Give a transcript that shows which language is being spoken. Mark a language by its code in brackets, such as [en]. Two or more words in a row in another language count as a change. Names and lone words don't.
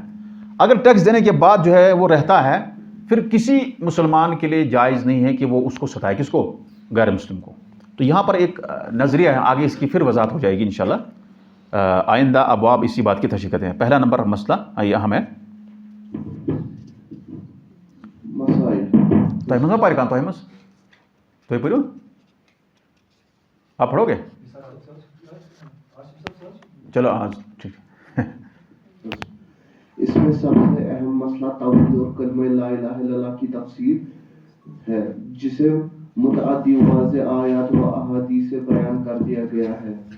[ur] اگر ٹیکس دینے کے بعد جو ہے وہ رہتا ہے، پھر کسی مسلمان کے لیے جائز نہیں ہے کہ وہ اس کو ستائے، کس کو؟ غیر مسلم کو۔ تو یہاں پر ایک نظریہ ہے، آگے اس کی پھر وضاحت ہو جائے گی انشاءاللہ، آئندہ ابواب اسی بات کی تشریح کرتے ہیں۔ پہلا نمبر مسئلہ اہم ہے [ks] تۄہہِ منٛز ما پَرِ کانٛہہ تۄہہِ منٛز؟ تُہۍ پٔرِو؟ [ur] آپ پڑھو گے؟ چلو آج ٹھیک۔ اس میں سب سے اہم مسئلہ توحید اور کلمہ [ar] لا الہ الا اللہ [ur] کی تفسیر ہے، جسے متعدی واضح آیات و احادیث سے بیان کر دیا گیا ہے۔